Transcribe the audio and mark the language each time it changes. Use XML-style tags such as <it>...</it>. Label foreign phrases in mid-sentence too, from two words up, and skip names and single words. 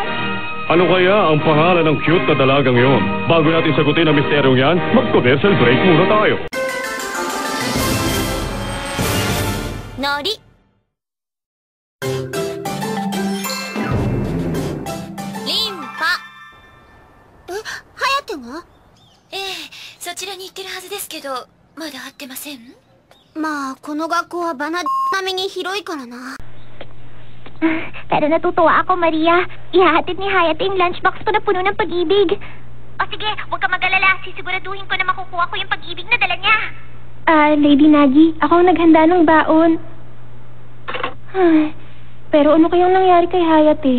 <tl>Ano kaya ang pangalan ng cute na dalagang yon? Bago natin sagutin ang misteryong yan, mag-commercial break muna tayo. Nori. Limpa.</tl> <ja>ハヤテがそちらに行ってるはずですけど、まだ会ってません？ まあこの学校はバナ並みに広いからな。</ja> <tl>Pero natutuwa ako, Maria. Ihahatid ni Hayate yung lunchbox ko na puno ng pag-ibig. O sige, huwag ka mag-alala. Sisiguraduhin ko na makukuha ko yung pag-ibig na dala niya. Lady Nagi, ako ang naghanda ng baon. Pero ano kayang nangyari kay Hayate?</tl>